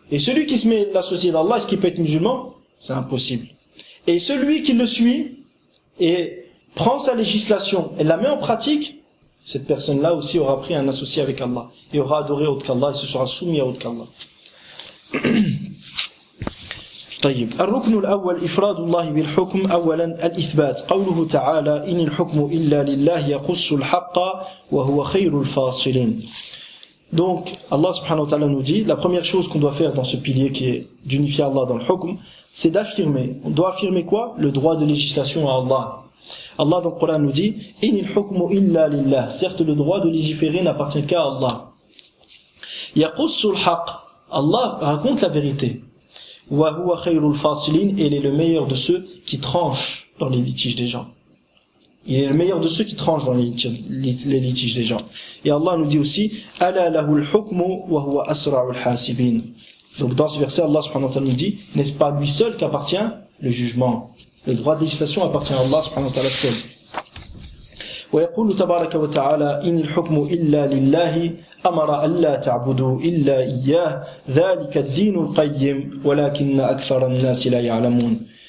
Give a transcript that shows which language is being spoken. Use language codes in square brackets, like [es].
[fr] Et celui qui se met l'associé d'Allah, est-ce qu'il peut être musulman? C'est impossible. Et celui qui le suit et prend sa législation et la met en pratique, cette personne-là aussi aura pris un associé avec Allah et aura adoré autre qu'Allah et se sera soumis à autre qu'Allah. [ar] طيب الركن الأول إفراد الله بالحكم أولا الإثبات قوله تعالى إن الحكم إلا لله يقص الحق وهو خير الفاصلين. [fr] Donc Allah subhanahu wa ta'ala nous dit la première chose qu'on doit faire dans ce pilier qui est d'unifier Allah dans le hukm, c'est d'affirmer. On doit affirmer quoi? Le droit de législation à Allah. Allah dans le Coran nous dit [ar] inil hukmu illa lillah. [fr] Certes, le droit de légiférer n'appartient qu'à Allah. [ar] Yaqussul haqq. [fr] Allah raconte la vérité. [ar] Wa huwa khayrul fasilin, [fr] et il est le meilleur de ceux qui tranchent dans les litiges des gens. Il est le meilleur de ceux qui tranchent dans les litiges des gens. Et Allah nous dit aussi [ar] ala lahul hukmu wa huwa asra'ul hasibin. [fr] Donc dans ce verset, Allah subhanahu wa ta'ala nous dit, n'est-ce pas lui seul qu'appartient le jugement? Le droit de législation appartient à Allah subhanahu wa ta'ala seul. [ar] ويقول تبارك وتعالى إن الحكم إلا لله أمر ألا تعبدوا إلا إياه ذلك الدين القيم ولكن أكثر الناس لا يعلمون.